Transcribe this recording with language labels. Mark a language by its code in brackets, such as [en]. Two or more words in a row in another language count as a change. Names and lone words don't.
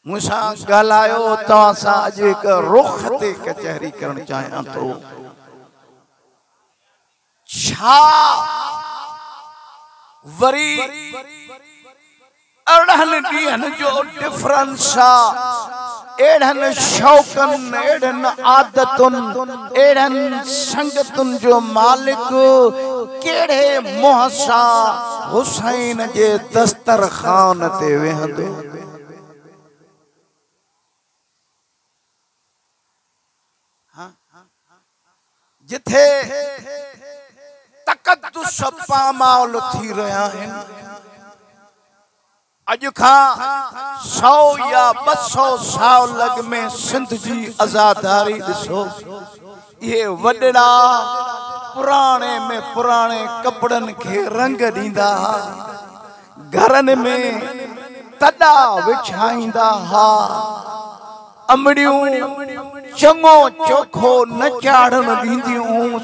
[sd] मुसा गालायो तवां सां अॼु हिकु रुख ते कचहरी करण चाहियां थो। छा वरी अड़हनि ॾींहनि जो डिफरेंस आहे, एड़हनि शौक़नि, एड़हनि आदतुनि, एड़हनि संगतुनि जो मालिक केड़े मुंहं सां हुसैन जे दस्तरखान ते वेहंदो। जिथे तकद्दुस पामाल थी रहा है, अज खां 100 या 200 साल में सिंध जी आजादारी ॾिसो, ये वॾड़ा पुराणे में पुराणे कपड़न के रंग ॾींदा हा, घरन में तॾा विछाईंदा हा, अमड़ियूं चङो चोखो न चाढ़न ॾींदियूं।